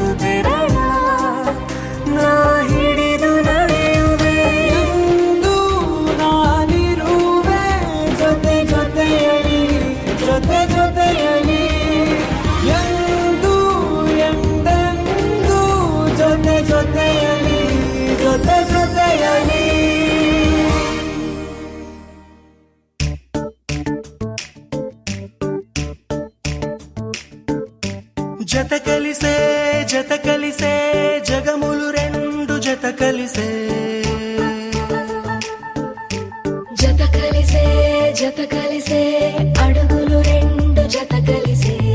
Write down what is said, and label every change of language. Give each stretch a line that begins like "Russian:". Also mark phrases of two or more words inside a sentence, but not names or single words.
Kannada: ಬೆರಳ ನಾ ಹಿಡಿದು ನಡೆಯುವೆ ಎಂದು ನಾನಿರುವೆ ಜೊತೆ ಜೊತೆಯಲಿ ಜೊತೆ ಜೊತೆಯಲಿ ಎಂದು ಎಂದೆಂದು ಜೊತೆ ಜೊತೆಯಲಿ ಜೊತೆ ಜೊತೆಯಲಿ
Telugu: జత కలిసే జగములు రెండు జత కలిసే జత కలిసే అడుగులు రెండు జత కలిసే